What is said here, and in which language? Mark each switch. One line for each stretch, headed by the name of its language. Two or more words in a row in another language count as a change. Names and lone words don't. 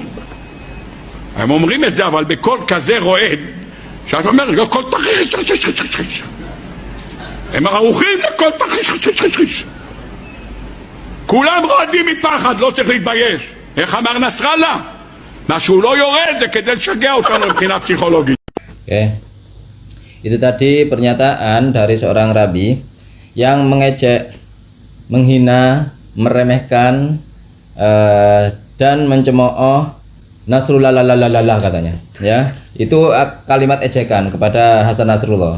Hebrew: הם אומרים את זה, אבל בכל כזה רועד, שאת אומרת, כל תרחיש. הם ערוכים לכל תרחיש. כולם רועדים מפחד, לא צריך להתבייש. איך אמר נסראללה? מה שהוא לא יורד זה כדי לשגע אותנו מבחינה פסיכולוגית.
Indonesian: Oke. Itu tadi pernyataan dari seorang rabi yang mengejek, menghina, meremehkan dan mencemooh Nasrullah katanya ya. Itu kalimat ejekan kepada Hasan Nasrullah.